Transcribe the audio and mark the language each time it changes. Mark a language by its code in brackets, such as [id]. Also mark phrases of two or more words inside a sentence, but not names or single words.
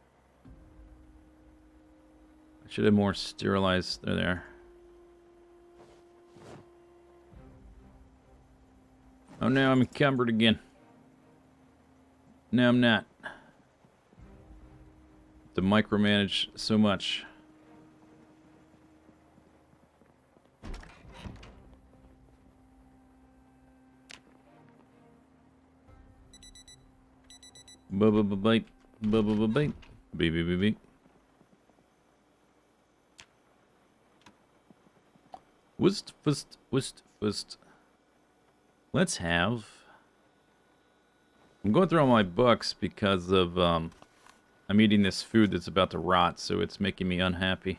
[en] Should have more sterilized. They're there. Oh, now I'm encumbered again. No, I'm not. To micromanage so much. Ba-ba-ba-bite. Ba-ba-ba-bite. Beep-beep-beep-beep. Wust. Let's have... I'm going through all my books because of, I'm eating this food that's about to rot, so it's making me unhappy.